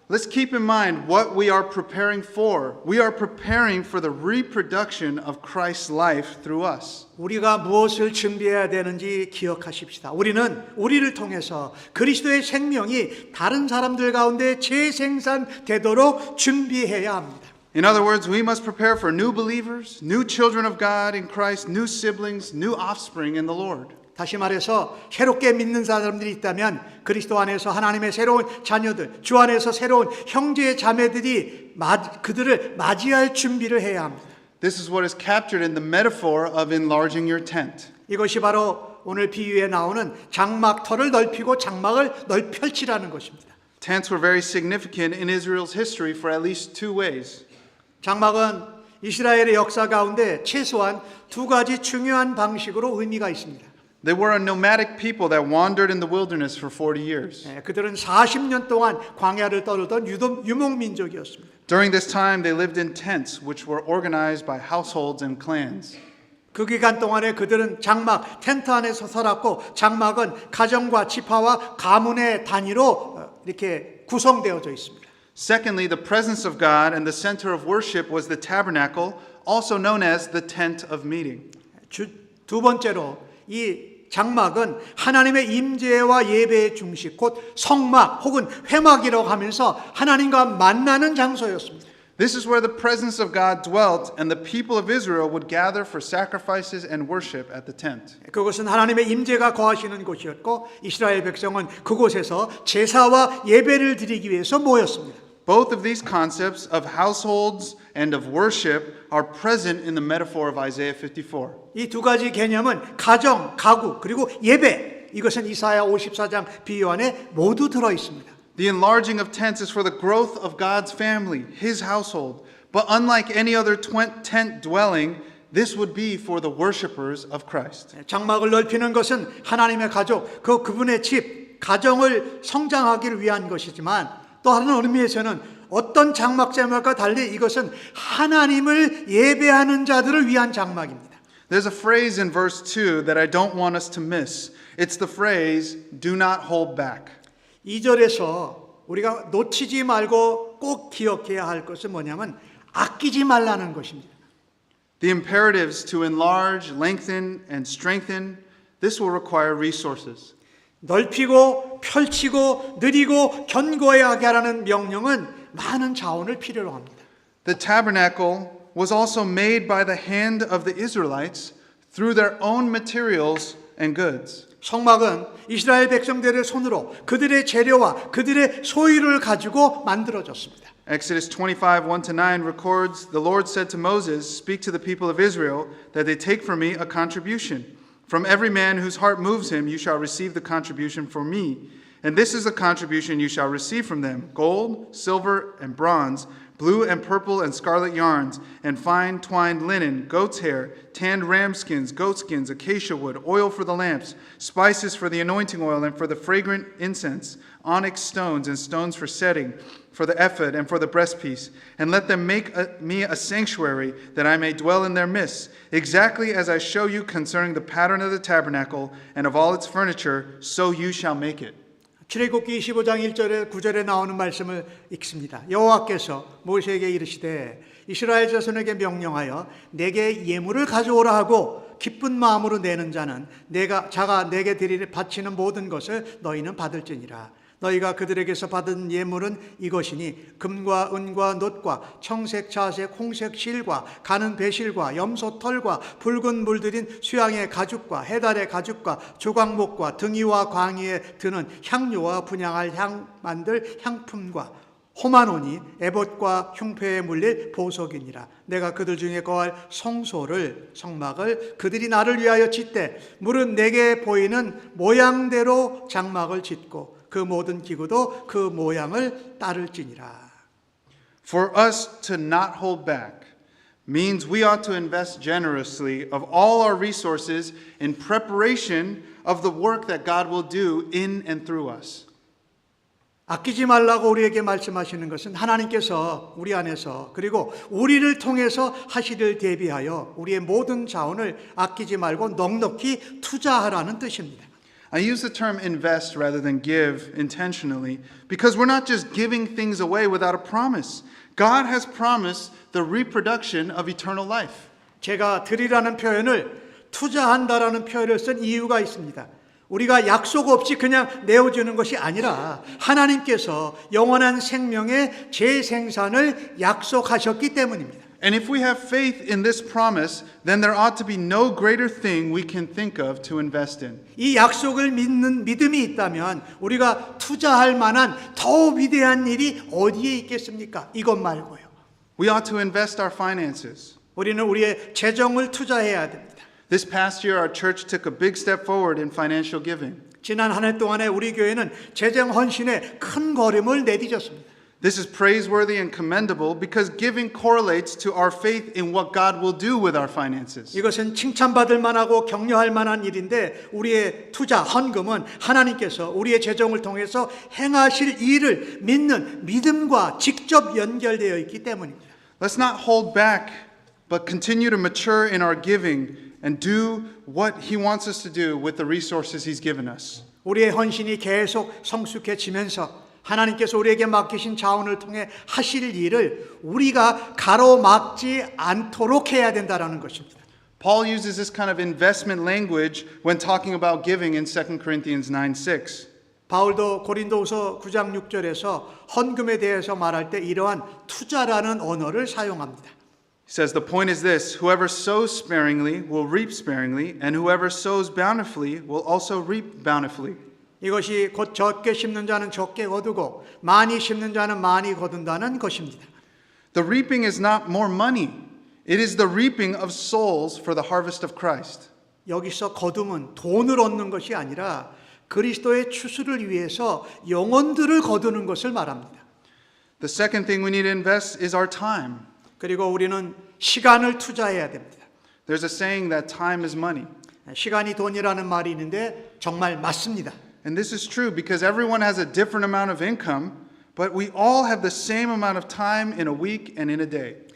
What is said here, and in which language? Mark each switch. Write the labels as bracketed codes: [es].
[en] Let's keep in mind what we are preparing for. We are preparing for the reproduction of Christ's life through us. [ko] 우리가 무엇을 준비해야 되는지 기억하십시다. 우리는 우리를 통해서 그리스도의 생명이 다른 사람들 가운데 재생산되도록 준비해야 합니다. [en] In other words, we must prepare for new believers, new children of God in Christ, new siblings, new offspring in the Lord. [ko] 다시 말해서 새롭게 믿는 사람들이 있다면 그리스도 안에서 하나님의 새로운 자녀들, 주 안에서 새로운 형제 자매들이 그들을 맞이할 준비를 해야 합니다. [en] This is what is captured in the metaphor of enlarging your tent. [ko] 이것이 바로 오늘 비유에 나오는 장막터를 넓히고 장막을 펼치라는 것입니다. [en] Tents were very significant in Israel's history for at least two ways. [ko] 장막은 이스라엘의 역사 가운데 최소한 두 가지 중요한 방식으로 의미가 있습니다. [en] They were a nomadic people that wandered in the wilderness for 40 years. [ko] 그들은 40년 동안 광야를 떠돌던 유목민족이었습니다. [en] During this time, they lived in tents, which were organized by households and clans. [ko] 그 기간 동안에 그들은 장막, 텐트 안에서 살았고 장막은 가정과 지파와 가문의 단위로 이렇게 구성되어져 있습니다. [en] Secondly, the presence of God and the center of worship was the tabernacle, also known as the tent of meeting. [ko] 두 번째로 이 장막은 하나님의 임재와 예배의 중심, 곧 성막 혹은 회막이라고 하면서 하나님과 만나는 장소였습니다. [en] This is where the presence of God dwelt, and the people of Israel would gather for sacrifices and worship at the tent. [ko] 그것은 하나님의 임재가 거하시는 곳이었고 이스라엘 백성은 그곳에서 제사와 예배를 드리기 위해서 모였습니다. [en] Both of these concepts of households and of worship are present in the metaphor of Isaiah 54. [ko] 이 두 가지 개념은 가정, 가구, 그리고 예배, 이것은 이사야 54장 비유 안에 모두 들어 있습니다. [en] The enlarging of tents is for the growth of God's family, His household. But unlike any other tent dwelling, this would be for the worshipers of Christ. [ko] 장막을 넓히는 것은 하나님의 가족, 그분의 집, 가정을 성장하기를 위한 것이지만 또 다른 의미에서는 어떤 장막과 달리 이것은 하나님을 예배하는 자들을 위한 장막입니다. [en] There's a phrase in verse 2 that I don't want us to miss. It's the phrase, do not hold back. [ko] 2절에서 우리가 놓치지 말고 꼭 기억해야 할 것은 뭐냐면 아끼지 말라는 것입니다. [en] The imperatives to enlarge, lengthen, and strengthen, this will require resources. [ko] 넓히고 펼치고 느리고 견고하게 하라는 명령은 많은 자원을 필요로 합니다. [en] The tabernacle was also made by the hand of the Israelites through their own materials and goods. [ko] 성막은 이스라엘 백성들의 손으로 그들의 재료와 그들의 소유를 가지고 만들어졌습니다. [en] Exodus 25, 1-9 records, the Lord said to Moses, speak to the people of Israel that they take from me a contribution. From every man whose heart moves him, you shall receive the contribution for me. And this is the contribution you shall receive from them, gold, silver, and bronze, blue and purple and scarlet yarns, and fine twined linen, goat's hair, tanned ram skins, goat skins, acacia wood, oil for the lamps, spices for the anointing oil and for the fragrant incense, onyx stones and stones for setting, for the ephod and for the breastpiece. And let them make me a sanctuary, that I may dwell in their midst, exactly as I show you concerning the pattern of the tabernacle and of all its furniture, so you shall make it. [ko] 출애굽기 25장 1절에 9절에 나오는 말씀을 읽습니다. 여호와께서 모세에게 이르시되 이스라엘 자손에게 명령하여 내게 예물을 가져오라 하고 기쁜 마음으로 내는 자는 자가 내게 바치는 모든 것을 너희는 받을지니라. 너희가 그들에게서 받은 예물은 이것이니 금과 은과 놋과 청색 자색 홍색 실과 가는 배실과 염소 털과 붉은 물들인 수양의 가죽과 해달의 가죽과 조각목과 등이와 광희에 드는 향료와 분향할 향 만들 향품과 호마노니 에봇과 흉패에 물릴 보석이니라. 내가 그들 중에 거할 성막을 그들이 나를 위하여 짓되 물은 내게 보이는 모양대로 장막을 짓고 그 모든 기구도 그 모양을 따를지니라. [en] For us to not hold back means we ought to invest generously of all our resources in preparation of the work that God will do in and through us. [ko] 아끼지 말라고 우리에게 말씀하시는 것은 하나님께서 우리 안에서 그리고 우리를 통해서 하시를 대비하여 우리의 모든 자원을 아끼지 말고 넉넉히 투자하라는 뜻입니다. [en] I use the term invest rather than give intentionally because we're not just giving things away without a promise. God has promised the reproduction of eternal life. [ko] 제가 드리라는 표현을 투자한다라는 표현을 쓴 이유가 있습니다. 우리가 약속 없이 그냥 내어주는 것이 아니라 하나님께서 영원한 생명의 재생산을 약속하셨기 때문입니다. [en] And if we have faith in this promise, then there ought to be no greater thing we can think of to invest in. [ko] 이 약속을 믿는 믿음이 있다면 우리가 투자할 만한 더 위대한 일이 어디에 있겠습니까? 이것 말고요. [en] We ought to invest our finances. [ko] 우리는 우리의 재정을 투자해야 됩니다. [en] This past year, our church took a big step forward in financial giving. [ko] 지난 한 해 동안에 우리 교회는 재정 헌신에 큰 걸음을 내디뎠습니다. [en] This is praiseworthy and commendable because giving correlates to our faith in what God will do with our finances. [ko] 이것은 칭찬받을 만하고 격려할 만한 일인데 우리의 투자 헌금은 하나님께서 우리의 재정을 통해서 행하실 일을 믿는 믿음과 직접 연결되어 있기 때문입니다. [en] Let's not hold back, but continue to mature in our giving and do what He wants us to do with the resources He's given us. [ko] 우리의 헌신이 계속 성숙해지면서 하나님께서 우리에게 맡기신 자원을 통해 하실 일을 우리가 가로막지 않도록 해야 된다는 것입니다. [en] Paul uses this kind of investment language when talking about giving in 2 Corinthians 9:6. [ko] 바울도 고린도후서 9장 6절에서 헌금에 대해서 말할 때 이러한 투자라는 언어를 사용합니다. [en] He says, the point is this, whoever sows sparingly will reap sparingly, and whoever sows bountifully will also reap bountifully. [ko] 이것이 곧 적게 심는 자는 적게 거두고 많이 심는 자는 많이 거둔다는 것입니다. [en] The reaping is not more money. It is the reaping of souls for the harvest of Christ. [ko] 여기서 거둠은 돈을 얻는 것이 아니라 그리스도의 추수를 위해서 영혼들을 거두는 것을 말합니다. [en] The second thing we need to invest is our time. [ko] 그리고 우리는 시간을 투자해야 됩니다. [en] There's a saying that time is money. [ko] 시간이 돈이라는 말이 있는데 정말 맞습니다. [en] And this is true because everyone has a different amount of income, but we all have the same amount of time in a week and in a day.